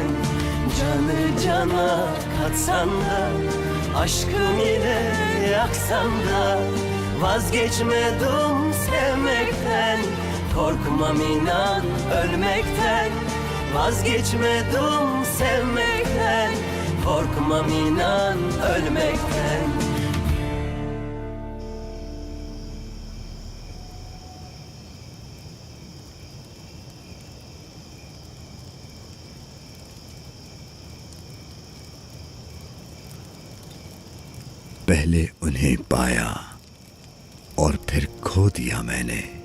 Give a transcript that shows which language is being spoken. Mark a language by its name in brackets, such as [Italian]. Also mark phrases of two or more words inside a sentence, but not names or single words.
[Turkish] Canı cana katsan da, aşkım ile yaksan da, vazgeçmedim sevmekten. Korkmam inan ölmekten, vazgeçmedim sevmekten. Korkmam inan ölmekten. [Hindi] पहले उन्हें पाया और फिर खो दिया मैंने।